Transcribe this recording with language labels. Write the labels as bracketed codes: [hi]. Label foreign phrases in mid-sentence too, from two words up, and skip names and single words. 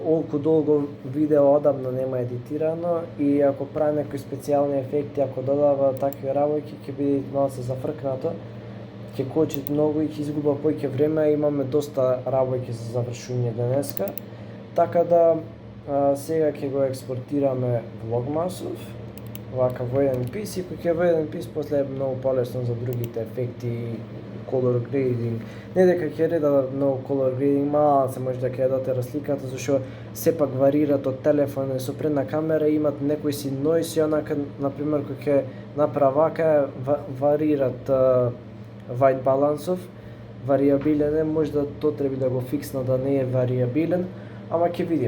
[mk] олку долго видео одамна нема едитирано и ако прави некои специјални ефекти, ако додава такви работи, ќе биде малце зафркнато, ќе кочи многу и ќе изгуба повеќе време, имаме доста работи за завршување денеска, така да сега ќе го експортираме влогмасов, вака во еден пис и кога ќе во еден пис после е многу полесно за другите ефекти, [en] color grading. [mk] Не дека ќе реда многу [en] color grading, [mk] малце може да ќе дадете разликата, зашто сепак варират од телефон и со предна камера, имат некои си noise и онака, например, кога ќе направи вака, варират white балансов, варијабилен е, може да тоа треба да го фиксна да не е варијабилен, ама ќе видиме.